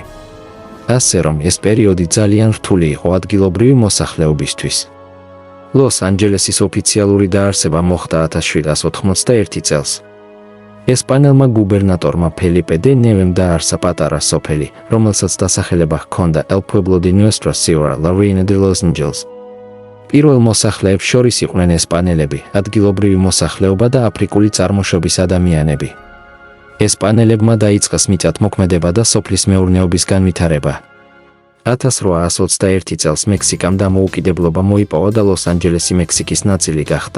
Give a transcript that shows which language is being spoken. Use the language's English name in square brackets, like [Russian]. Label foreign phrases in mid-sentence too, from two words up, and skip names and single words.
[Georgian] ასე რომ ეს პერიოდი ძალიან რთული იყო ადგილობრივი მოსახლეობისთვის. ლოს-ანჯელესის ოფიციალური დაარსება მოხდა 1781 წელს. ესპანელმა გუბერნატორმა ფელიპე დე ნევემ დააარსა პატარა სოფელი, რომელსაც დასახელება ჰქონდა El Pueblo de Nuestra Señora la Reina de los Ángeles. პირველ მოსახლეებს შორის იყვნენ ესპანელები, ადგილობრივი მოსახლეობა და აფრიკული წარმოშობის ადამიანები. ესპანელებმა დაიწყეს მიწათმოქმედება და სოფლის მეურნეობის განვითარება. 1821 წელს მექსიკამ დამოუკიდებლობა მოიპოვა და ლოს-ანჯელესი მექსიკის ნაწილი გახდა.